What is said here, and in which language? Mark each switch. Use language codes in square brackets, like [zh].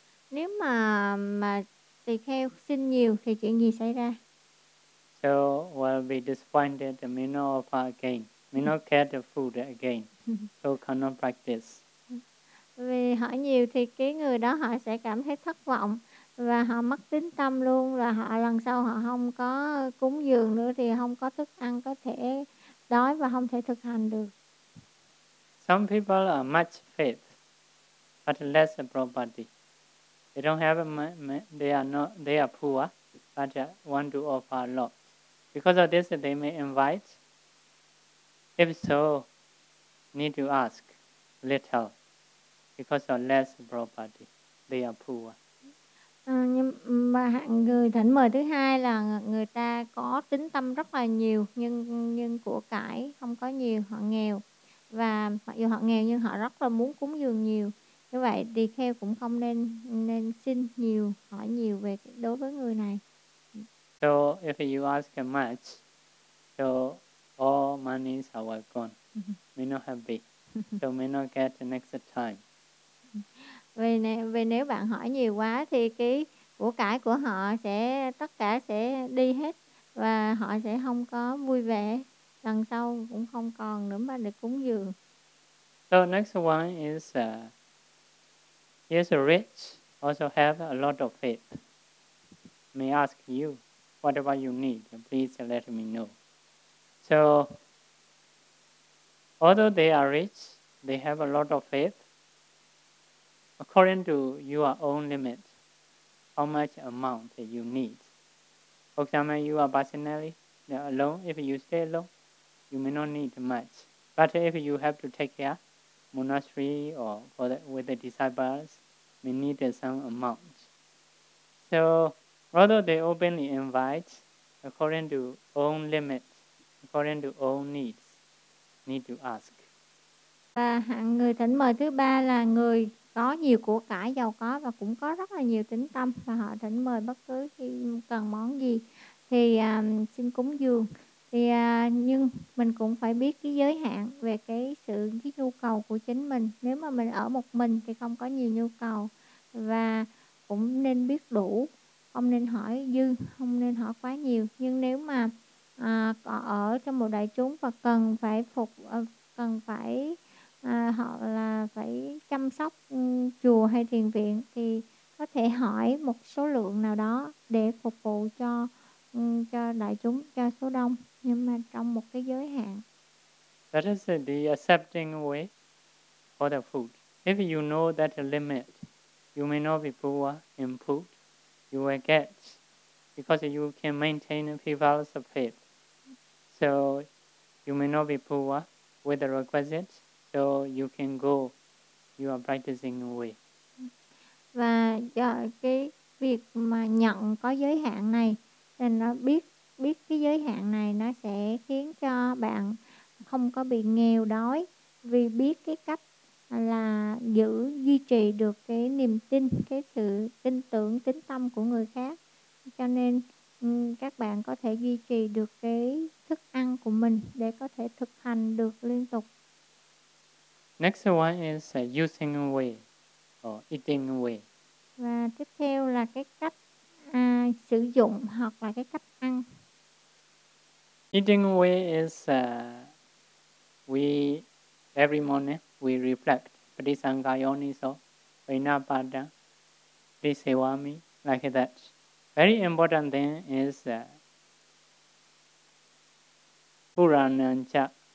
[vi] Nếu mà tùy theo xin nhiều thì chuyện gì xảy ra? [en] So we'll be disappointed, may not offer again, may not get the food again, so cannot practice. [vi] Vì hỏi nhiều thì cái người đó họ sẽ cảm thấy thất vọng và họ mất tín tâm luôn, là họ lần sau họ không có cúng dường nữa thì không có thức ăn, có thể đói và không thể thực hành được. [en] Some people are much faith, but less property. They don't have they are poor, but want to offer a lot. Because of this, they may invite. If so, need to ask little, because of less property, they are poor. [vi] Nhưng mà người thỉnh mời thứ hai là người ta có tín tâm rất là nhiều, nhưng của cải không có nhiều, họ nghèo. Và mặc dù họ nghèo nhưng họ rất là muốn cúng dường nhiều. Như vậy tỳ kheo cũng không nên nên xin nhiều, hỏi nhiều về đối với người này. [en] So if you ask much, so all monies are gone. May not happy. So may not get the next time. [vi] Vì nếu bạn hỏi nhiều quá thì cái của cải của họ sẽ tất cả sẽ đi hết và họ sẽ không có vui vẻ, lần sau cũng không còn nữa mà được cúng dường. [en] So next one is he is rich, also have a lot of faith. May ask you whatever you need, please let me know. So although they are rich, they have a lot of faith. According to your own limit, how much amount that you need. For example, you are personally alone. If you stay alone, you may not need much. But if you have to take care, monastery or for the, with the disciples, may need some amount. So rather they openly invite, according to own limit, according to own needs, need to ask. [vi] Và hạng người thỉnh mời thứ ba là người có nhiều của cải, giàu có và cũng có rất là nhiều tín tâm, và họ thỉnh mời bất cứ khi cần món gì thì xin cúng dường. Thì nhưng mình cũng phải biết cái giới hạn về cái sự cái nhu cầu của chính mình. Nếu mà mình ở một mình thì không có nhiều nhu cầu, và cũng nên biết đủ, không nên hỏi dư, không nên hỏi quá nhiều. Nhưng nếu mà ở trong một đại chúng và cần phải phục cần phải họ là phải chăm sóc chùa hay thiền viện thì có thể hỏi một số lượng nào đó để phục vụ cho đại chúng, cho số đông, nhưng mà trong một cái giới hạn. [en] That is the accepting way for the food. If you know that limit, you may not be poor in food. You will get because you can maintain people's faith. So you may not be poor with the requisite. So you can go, you are practicing away. [vi] Và do cái việc mà nhận có giới hạn này, nên nó biết cái giới hạn này nó sẽ khiến cho bạn không có bị nghèo đói, vì biết cái cách là giữ duy trì được cái niềm tin, cái sự tin tưởng tín tâm của người khác, cho nên các bạn có thể duy trì được cái thức ăn của mình để có thể thực hành được liên tục. [en] Next one is using way or eating way. [vi] Và tiếp theo là cái cách sử dụng hoặc là cái cách ăn. [en] Eating way is we every morning we reflect [pi] Parisangha Yoniso Vinapada Disewami [en] like that. Very important thing is Puranancha.